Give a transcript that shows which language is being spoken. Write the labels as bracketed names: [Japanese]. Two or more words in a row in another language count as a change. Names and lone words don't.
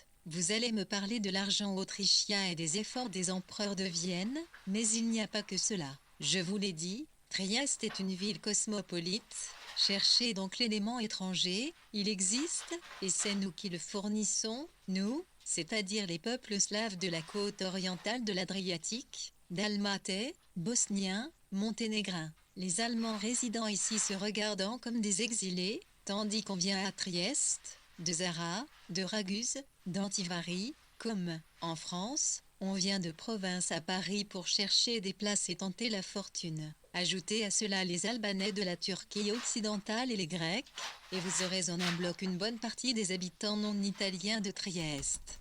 [French] Vous allez me parler de l'argent autrichien et des efforts des empereurs de Vienne, mais il n'y a pas que cela. Je vous l'ai dit, Trieste est une ville cosmopolite. Cherchez donc l'élément étranger, il existe, et c'est nous qui le fournissons, nous, c'est-à-dire les peuples slaves de la côte orientale de l'Adriatique, dalmatais, bosniens, monténégrins. Les Allemands résidant ici se regardant comme des exilés, tandis qu'on vient à Trieste, de Zara, de Raguse, d'Antivari, comme, en France, on vient de province à Paris pour chercher des places et tenter la fortune. Ajoutez à cela les Albanais de la Turquie occidentale et les Grecs, et vous aurez en un bloc une bonne partie des habitants non italiens de Trieste.